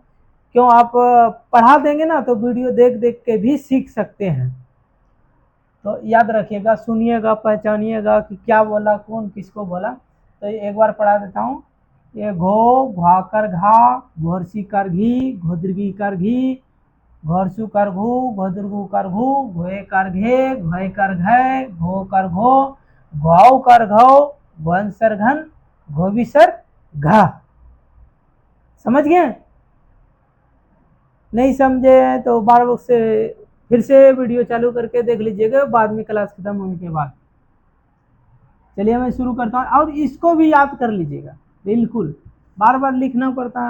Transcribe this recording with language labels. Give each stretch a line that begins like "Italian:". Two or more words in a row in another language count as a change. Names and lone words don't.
Hindi: क्यों, आप पढ़ा देंगे ना तो वीडियो देख देख के भी सीख सकते हैं। तो याद रखिएगा, सुनिएगा, पहचानिएगा कि क्या बोला, कौन किसको बोला। तो एक बार पढ़ा देता हूँ। ये घो, घा कर घा, घोरसी कर घी, घोदरगी कर घी, घोरसू कर घू, घोदरगू कर घू, घोए कर घे, घोए कर घय, घो कर घो, घाव कर घाव, घनसर घन, घोबिसर घा। समझ गए? नहीं समझे तो बार बार से फिर से वीडियो चालू करके देख लीजिएगा बाद में, क्लास खत्म होने के बाद। चलिए मैं शुरू करता हूँ, और इसको भी याद कर लीजिएगा, बिल्कुल बार बार लिखना पड़ता है।